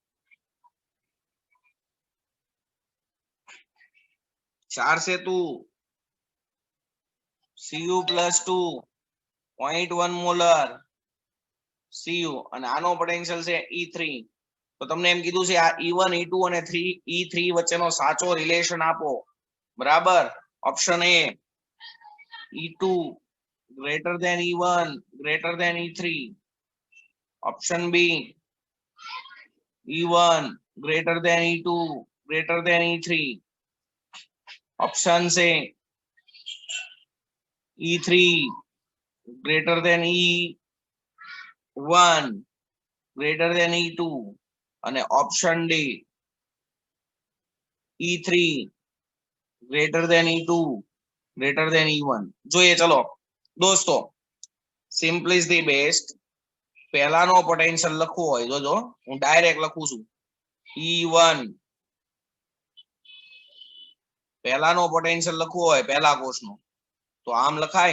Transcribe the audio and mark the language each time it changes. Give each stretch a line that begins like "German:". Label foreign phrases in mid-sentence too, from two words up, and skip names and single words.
Gujarati: ક્ષાર સેતુ Cu plus 2 0.1 મોલર Cu અને આનો પોટેન્શિયલ છે E3 તો તમને એમ કીધું છે આ E1 E2 અને E3 વચ્ચેનો સાચો રિલેશન આપો બરાબર ઓપ્શન એ
English: E2 greater than E1 greater than E3
Gujarati: ઓપ્શન બી
English: E1 greater than E2 greater than E3
Gujarati: ઓપ્શન છે
English: E3 greater than E1 greater than E2
Gujarati: અને ઓપ્શન ડી
English: E3 greater than E2 greater than E1
Gujarati: જોઈએ ચલો દોસ્તો
English: simple is the best
Gujarati: પહેલાનો પોટેન્શિયલ લખવો હોય જોજો હું ડાયરેક્ટ લખું છું E1 પહેલાનો પોટેન્શિયલ લખવો હોય પહેલા કોષનો તો આમ લખાય.